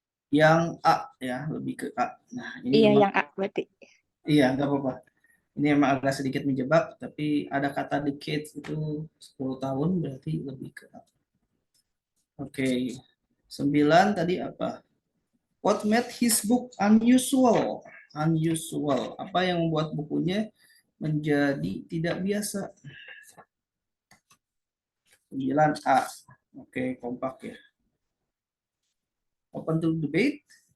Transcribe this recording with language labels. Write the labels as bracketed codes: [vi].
[id] Yang A ya, lebih ke A. Nah, ini Iya, memang yang A berarti. iya, nggak apa-apa. Ini memang agak sedikit menjebak, tapi ada kata decades itu 10 tahun berarti lebih ke A. Oke. 9 tadi apa? [en] What made his book unusual? Unusual. [id] Apa yang membuat bukunya menjadi tidak biasa? 9A. Oke, kompak ya. [en] Open to debate.